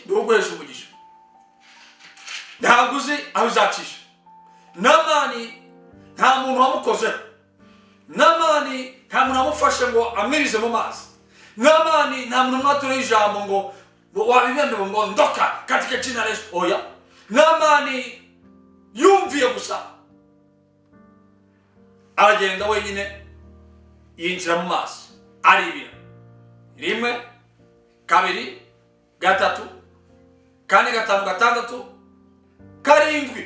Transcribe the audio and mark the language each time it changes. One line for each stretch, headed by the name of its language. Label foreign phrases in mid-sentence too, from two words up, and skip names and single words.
Kinyarwanda: Ni uguhesha umugisha. Ntabwo uzi aho uzacisha. Namani nta muntu wamukozeho. Namani nta muntu wamufashe ngo amwirize mu mazi. Namani nta muntu mwaturiye ijambo ngo wabibembe ngo
Swahili: ndoka katika jina la Yesu.
Kinyarwanda: Oya. Namani yumviye gusa. Aragenda wenyine yinjira mu mazi. Aribira. Rimwe, kabiri, gatatu, kane, gatanu, gatandatu, karindwi.